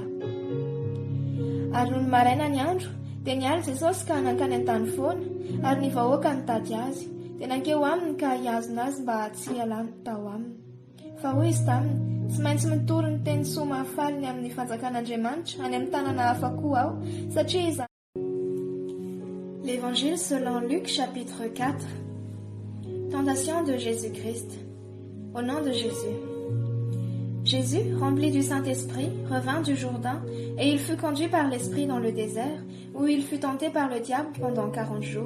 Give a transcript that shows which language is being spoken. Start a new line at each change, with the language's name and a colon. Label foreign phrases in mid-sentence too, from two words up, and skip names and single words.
Malagasy: Ary noho ny maraina ny andro dia niala Jesosy ka nankany an-tany foana, ary ny vahoaka nitady azy dia nankeo aminy ka hiazona azy mba tsy hialany tao aminy. Fa hoy izy taminy: tsy maintsy mitory ny teny soa mahafaliny amin'ny fanjakan'Andriamanitra any amin'ny tanana hafa koa aho, satria iza.
French: L'Évangile selon Luc chapitre 4. Tentation de Jésus-Christ. Au nom de Jésus. Jésus, rempli du Saint-Esprit, revint du Jourdain, et il fut conduit par l'Esprit dans le désert, où il fut tenté par le diable pendant 40 jours.